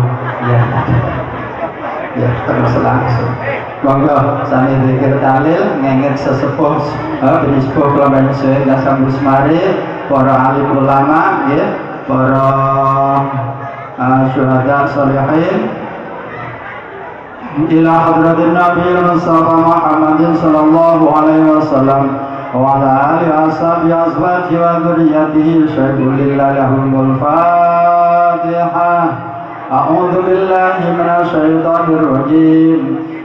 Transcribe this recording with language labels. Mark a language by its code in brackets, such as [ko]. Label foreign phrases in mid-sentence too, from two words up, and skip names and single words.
[jv] Ya. Ya terus langsung. Monggo sami zikir tahlil ngenget sesepuh sepuh kelompok Syekh Hasan Busmari, para alim ulama nggih, para syuhada sholihin [ar] إلى حضرة النبي المصطفى محمد صلى الله عليه وسلم وعلى آله وصحبه وأزواجه وذرياته شيء لله لهم الفاتحة. أعوذ بالله من الشيطان الرجيم.